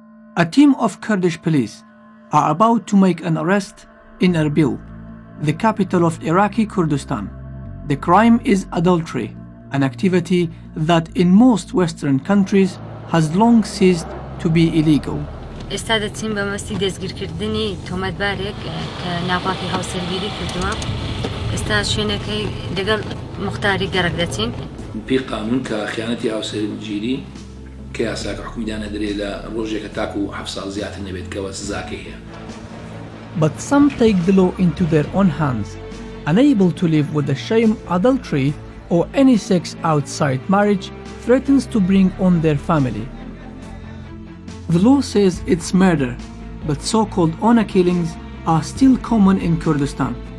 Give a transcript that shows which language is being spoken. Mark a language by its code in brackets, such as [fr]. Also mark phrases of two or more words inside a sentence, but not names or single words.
[en] A team of Kurdish police are about to make an arrest in Erbil, the capital of Iraqi Kurdistan. The crime is adultery, an activity that in most Western countries has long ceased to be illegal. [ckb] ئێستا دەچین بە مەستی دەستگیرکردنی تۆمەتبارێک کە ناپاکی هاوسەرگیری کردووە. ئێستا شوێنەکەی لەگەڵ مختاری گەڕک دەچین. پێی قانون کە خیانەتی هاوسەرگیری کە یاساکە حکومیدانە درێ لە ڕۆژێکە تاکو و 7 ساڵ زیاتر نەبێت کەوە سزاکەی هەیە. [en] But some take the law into their own hands, unable to live with the shame adultery or any sex outside marriage threatens to bring on their family. The law says it's murder, but so-called honor killings are still common in Kurdistan.